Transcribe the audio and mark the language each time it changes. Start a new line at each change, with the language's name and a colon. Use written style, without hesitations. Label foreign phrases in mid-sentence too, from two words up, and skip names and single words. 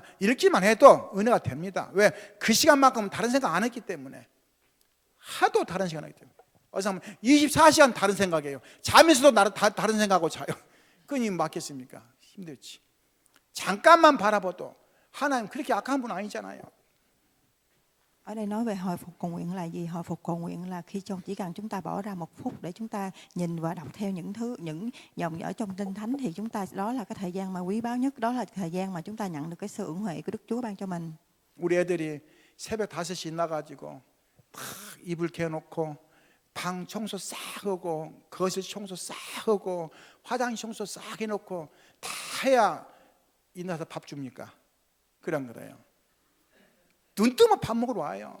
Korean: 읽기만 해도 은혜가 됩니다. 왜? 그 시간만큼은 다른 생각 안 했기 때문에 하도 다른 시간 하기 때문에. 어서 하면 24시간 다른 생각이에요. 자면서도 다른 생각하고 자요. 그니 맞겠습니까? 힘들지. 잠깐만 바라봐도 하나님 그렇게 악한 분 아니잖아요.
Vietnamese: Ở đây nói về hồi phục cầu nguyện là gì? Hồi phục cầu nguyện là khi chỉ cần chúng ta bỏ ra 1 phút để chúng ta nhìn và đọc theo những dòng ở trong Kinh Thánh thì chúng ta đó là cái thời gian mà quý báu nhất, đó là thời gian mà chúng ta nhận được cái sự ủng hộ của Đức Chúa ban cho mình.
Korean: 우리 애들이 새벽 5시 나가지고 다 이불 개놓고 방 청소 싹 하고 거실 청소 싹 하고 화장실 청소 싹 해놓고 다 해야 일어나서 밥 줍니까? 그런 거예요. 눈 뜨면 밥 먹으러 와요.